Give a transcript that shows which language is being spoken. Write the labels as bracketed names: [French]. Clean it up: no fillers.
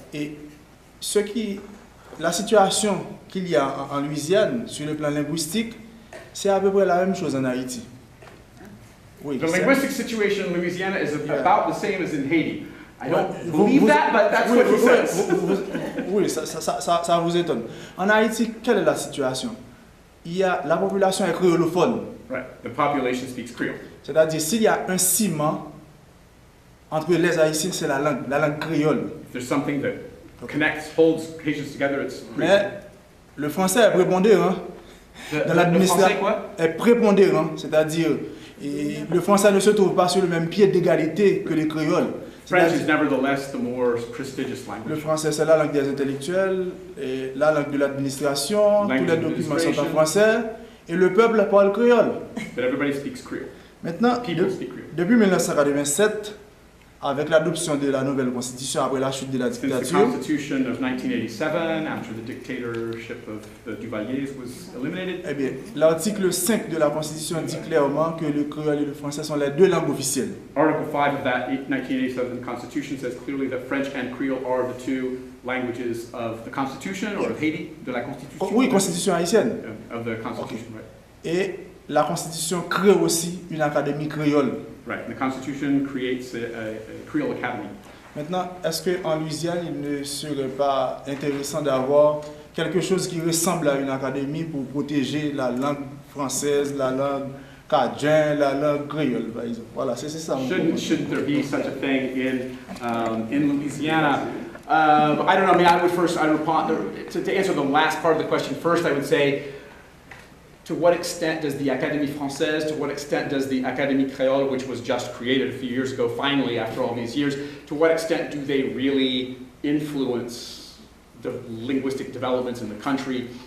[French] Et la situation qu'il y a en Louisiane sur le plan linguistique, c'est à peu près la même chose en Haïti. Oui, [English] The linguistic situation in Louisiana is about the same as in Haiti. I don't believe that, but that's what he says. [French] Oui, ça vous étonne. En Haïti, quelle est la situation? La population est créolophone. [English] Right. The population speaks Creole. [French] C'est-à-dire, s'il y a un ciment entre les Haïtiens, c'est la langue créole. [English] If there's something that holds Haitians together, it's Creole. [French] Mais le français est prépondérant. Dans l'administration, est prépondérant, c'est-à-dire, le français ne se trouve pas sur le même pied d'égalité que les créoles. [English] French is nevertheless the more prestigious language. [French] Le français, c'est la langue des intellectuels, et la langue de l'administration, tous les documents sont en français, et le peuple parle créole. [English] But everybody speaks Creole. [French] Maintenant, depuis 1987, avec l'adoption de la nouvelle constitution après la chute de la [English] Since the [French] dictature, [English] Constitution of 1987, after the dictatorship of the Duvaliers was eliminated, [French] eh bien, l'article 5 de la constitution dit clairement que le créole et le français sont les deux langues officielles. [English] Article 5 of that 1987 Constitution says clearly that French and Creole are the two languages of the Constitution, or of Haiti, [French] de la Constitution. Oui, constitution haïtienne. [English] Of the Constitution, right. [French] Et la constitution crée aussi une académie créole. [English] Right, the Constitution creates a Creole Academy. [French] Maintenant, est-ce qu'en Louisiane, il ne serait pas intéressant d'avoir quelque chose qui ressemble à une académie pour protéger la langue française, la langue cajun, la langue créole, par exemple? Voilà, c'est ça. [English] Shouldn't there be such a thing in Louisiana? I don't know. I mean, I would to answer the last part of the question first, I would say, to what extent does the Académie Française, to what extent does the Académie Créole, which was just created a few years ago, finally, after all these years, to what extent do they really influence the linguistic developments in the country?